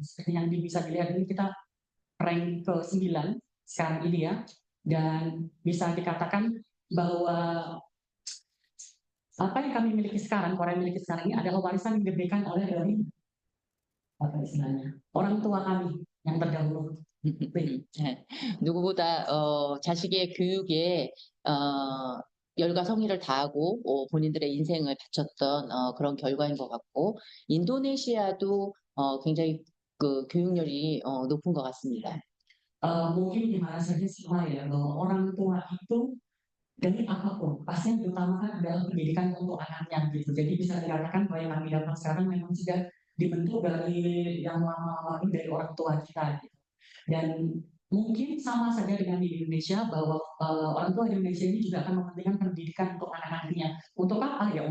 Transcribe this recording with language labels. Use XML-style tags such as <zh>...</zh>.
<id>Seperti yang bisa dilihat ini kita rank ke-9 sekarang ini ya, dan bisa dikatakan bahwa apa yang kami miliki sekarang, Korea miliki sekarang ini adalah warisan yang diberikan oleh dari apa istilahnya orang tua kami yang terdahulu.</id> <ko>누구보다 자식의 교육에 열과 성의를 다하고 본인들의 인생을 바쳤던 그런 결과인 것 같고, 인도네시아도 굉장히 그 교육열이 높은 것 같습니다.</ko> <id>Mungkin di mana saja semua ya, bahwa orang tua itu dari apapun pasti yang diutamakan adalah pendidikan untuk anaknya gitu. Jadi bisa dikatakan bahwa yang kami dapat sekarang memang sudah dibentuk dari yang lama-lama ini dari orang tua kita gitu. Dan mungkin sama saja dengan di Indonesia bahwa orang tua di Indonesia ini juga akan mementingkan pendidikan untuk anak-anaknya. Untuk apa ya?</id>